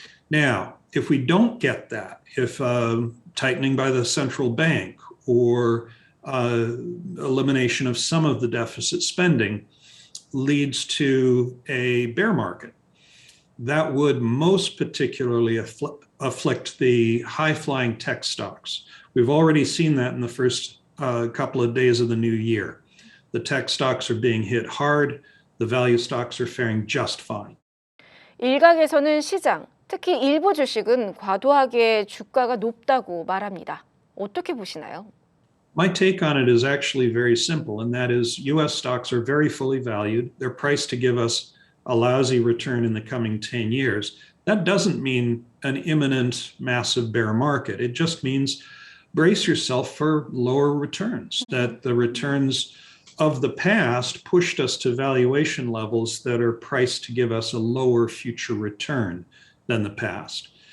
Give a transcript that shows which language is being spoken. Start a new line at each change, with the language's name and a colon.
English: Now, if we don't get that, if tightening by the central bank or elimination of some of the deficit spending leads to a bear market, that would most particularly afflict the high-flying tech stocks. We've already seen that in the first couple of days of the new year. The tech stocks are being hit hard. The value stocks are faring just fine.
Korean: 일각에서는 시장, 특히 일부 주식은 과도하게 주가가 높다고 말합니다. 어떻게 보시나요?
English: My take on it is actually very simple, and that is US stocks are very fully valued. They're priced to give us a lousy return in the coming 10 years. That doesn't mean an imminent massive bear market. It just means brace yourself for lower returns, that the returns of the past pushed us to valuation levels that are priced to give us a lower future return than the past.